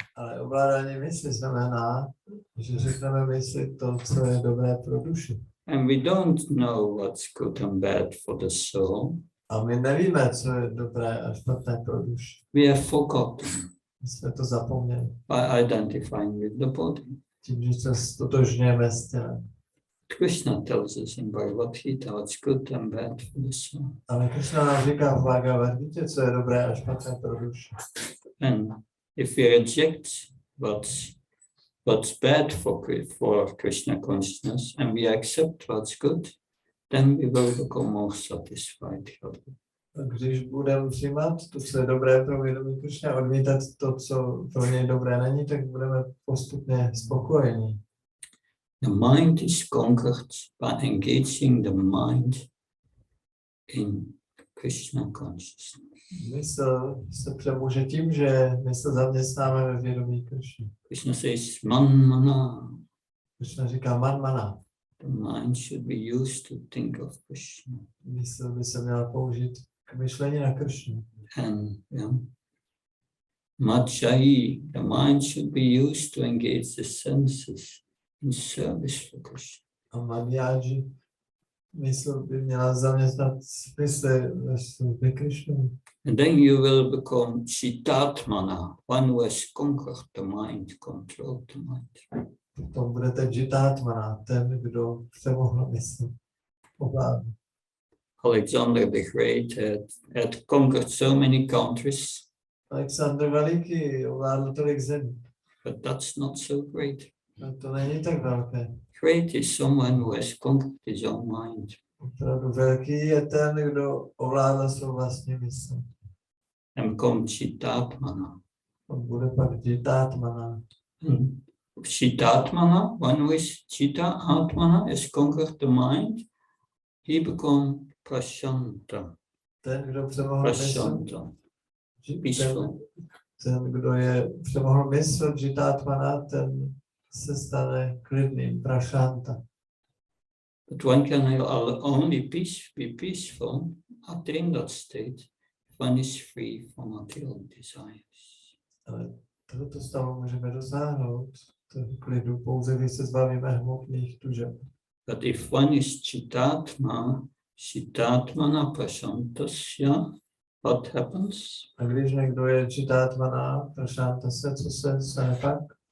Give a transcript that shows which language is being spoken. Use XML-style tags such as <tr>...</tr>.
<cs>Ale ovládání mysli znamená, že řekneme mysli to, co je dobré pro duši.</cs> <en>And we don't know what's good and bad for the soul.</en> <cs>A my nevíme, co je dobré a špatné pro duši.</cs> <en>We have forgotten</en> <cs>My jsme to zapomněli.</cs> <en>by identifying with the body.</en> <cs>Tím, že se stotožňujeme s tělem.</cs> <en>Krishna tells us in Bhagavad Gita what's good and bad for the soul.</en> <cs>Ale Krishna nám říká v Bhagavad Gita, co je dobré a špatné pro duši.</cs> <en>And if we reject what's bad for Krishna consciousness and we accept what's good, then we will become more satisfied.</en> <cs>A když budeme přijímat to, co je dobré pro vědomí Krishna, odmítat to, co pro něj dobré není, tak budeme postupně spokojení.</cs> <en>The mind is conquered by engaging the mind in Krishna consciousness.</en> <cs>Mysl se přemůže tím, že mysl zaměstnáme ve vědomí Krishna.</cs> <en>Krishna says, man mana.</en> <cs>Krishna říká man mana.</cs> <en>The mind should be used to think of Krishna.</en> <cs>Mysl by se měla použít k myšlení na Krishnu.</cs> <en>And Majjai, the mind should be used to engage the senses in service for Krishna.</en> <cs>A Madhyaji, mysl by měla zaměstnat smysly ve službě Krishnu.</cs> <en>And then you will become Chitatmana, one who has conquered the mind, controlled the mind.</en> <cs>Potom budete Jitátmana, ten, kdo přemohl mysl. Ovládl.</cs> <en>Alexander the Great had conquered so many countries,</en> <cs>Alexandr Veliký ovládl tolik zemí.</cs> <en>but that's not so great.</en> <cs>A to není tak velké.</cs> <en>Great is someone who has conquered his own mind.</en> <cs>Opravdu velký je ten, kdo ovládl svou vlastní mysl.</cs> <en>And become Chitatmana.</en> <cs>On bude pak Jitátmana.</cs> <en>Chitatmana, one who is Chitta Atmana, has conquered the mind, he become Prashanta.</en> <cs>Ten, kdo přemohl mysl,</cs> <en>Prashanta. Peaceful.</en> <cs>ten, kdo je přemohl mysl, Jitátmana, ten se stane klidným, Prashanta.</cs> <en>But one can only be peaceful, attain that state, if one is free from material desires.</en> <cs>Ale tohoto stavu můžeme dosáhnout klidu pouze, když se zbavíme hmotných tužeb.</cs> <en>But if one is Chitatmana Prashantasya, what happens?</en> <cs>A když někdo je Jitátmana, Prashantasya, co se stane pak?</cs>